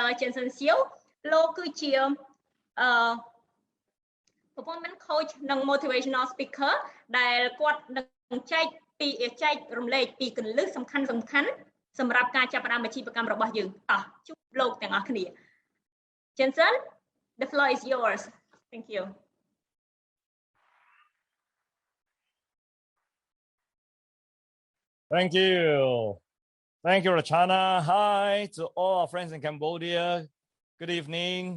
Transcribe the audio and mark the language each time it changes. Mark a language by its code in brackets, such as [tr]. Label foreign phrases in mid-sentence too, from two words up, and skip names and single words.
[km] Jensen Siu លោកគឺជា [en] performance coach [km] និង [en] motivational speaker [km] ដែលគាត់នឹងចែករំលែកពីគន្លឹះសំខាន់សម្រាប់ការចាប់ផ្ដើមអាជីវកម្មរបស់យើងតោះជួបលោកទាំងអស់គ្នា Jensen [en] the floor is yours thank you Thank you. Thank you, Rachana. Hi to all our friends in Cambodia. Good evening.